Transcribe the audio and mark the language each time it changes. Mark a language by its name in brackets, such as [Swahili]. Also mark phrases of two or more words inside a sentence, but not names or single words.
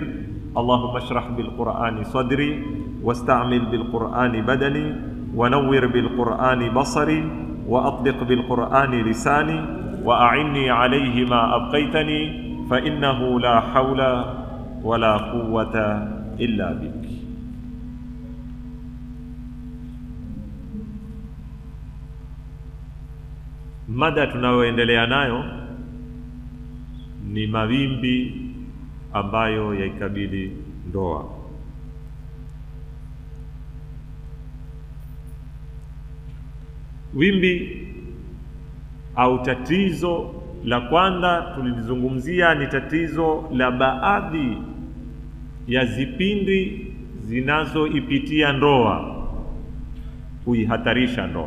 [Arabic] اللهم اشرح بالقرآن صدري واستعمل بالقرآن بدني ونور بالقرآن بصري وأطلق بالقرآن لساني وأعني عليه ما أبقيتني فإنه لا حول ولا قوة إلا بك. [Swahili] Mada tunayoendelea nayo ni mawimbi ambayo yaikabili ndoa. Wimbi au tatizo la kwanza tulizungumzia ni tatizo la baadhi ya zipindi zinazoipitia ndoa kuihatarisha ndoa.